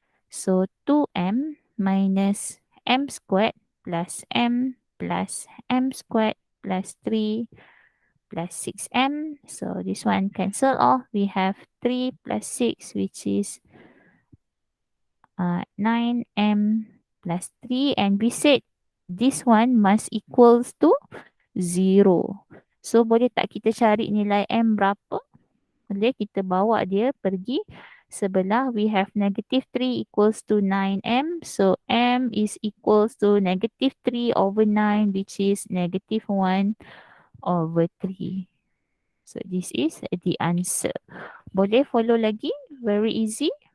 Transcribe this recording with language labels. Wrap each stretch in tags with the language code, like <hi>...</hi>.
<en>So 2M minus M squared plus M squared plus 3 plus 6M. So this one cancel off. We have 3 plus 6, which is 9M plus 3. And we said this one must equals to 0.</en> <ms>So boleh tak kita cari nilai M berapa? Boleh, kita bawa dia pergi sebelah.</ms> <en>We have negative 3 equals to 9M. So M is equals to negative 3 over 9, which is negative 1 over 3. So this is the answer.</en> <ms>Boleh follow lagi?</ms> <en>Very easy.</en>